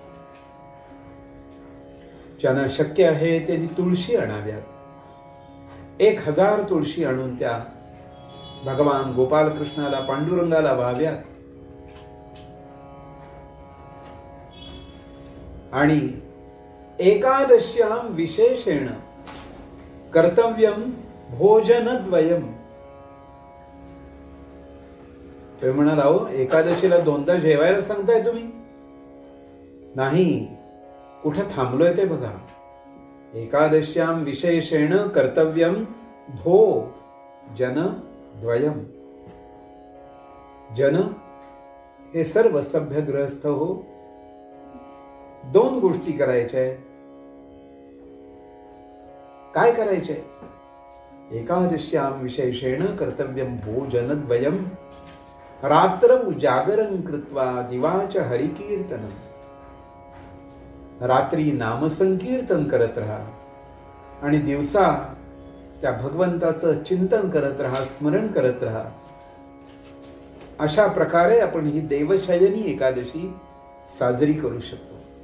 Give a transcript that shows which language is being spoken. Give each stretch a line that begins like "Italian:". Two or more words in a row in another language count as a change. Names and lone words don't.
Marathi: ज्यांना शक्य आहे त्यांनी तुळशी आणाव्यात. 1000 तुळशी आणून त्या भगवान गोपालकृष्णाला, पांडुरंगाला वाहाव्यात आणि
Sanskrit: एकादश्याम विशेषेण कर्तव्यम भोजनद्वयम.
Marathi: तुम्ही म्हणाल, अहो एकादशीला 2दा जेवायला सांगताय तुम्ही? नाही, कुठं थांबलोय ते बघा.
Sanskrit: एकादश्याम विशेषेण कर्तव्यम भोजनद्वयम.
Marathi: जन हे सर्व सभ्य गृहस्थ हो, 2 गोष्टी करायच्या आहेत. काय करायचे?
Sanskrit: एकादश्याम विशेषेण कर्तव्यम भोजनद्वयम रात्रौ जागरण कृत्वा दिवाच हरिकीर्तनम.
Marathi: रात्री नामसंकीर्तन करत राहा आणि दिवसा त्या भगवंताचं चिंतन करत राहा, स्मरण करत राहा. अशा प्रकारे आपण ही देवशयनी एकादशी साजरी करू शकतो.